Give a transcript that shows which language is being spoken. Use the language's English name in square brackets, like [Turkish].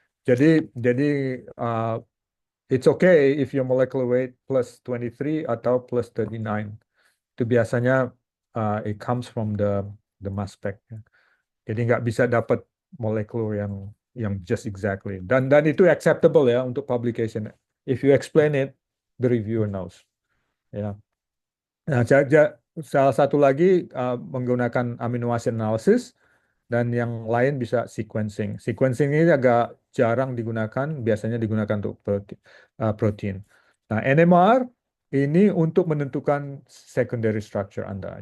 [English] Jadi uh, it's okay if your molecular weight plus 23 atau plus 39. [Indonesian] Itu biasanya [English] it comes from the mass spec. Ya. [Indonesian] Jadi nggak bisa dapat molekul yang [English] just exactly. [Indonesian] Dan itu acceptable ya untuk publication. [English] If you explain it, the reviewer knows. [Indonesian] Ya. Nah, salah satu lagi menggunakan amino acid analysis, dan yang lain bisa sequencing. Sequencing ini agak jarang digunakan, biasanya digunakan untuk protein. Nah, NMR ini untuk menentukan secondary structure Anda.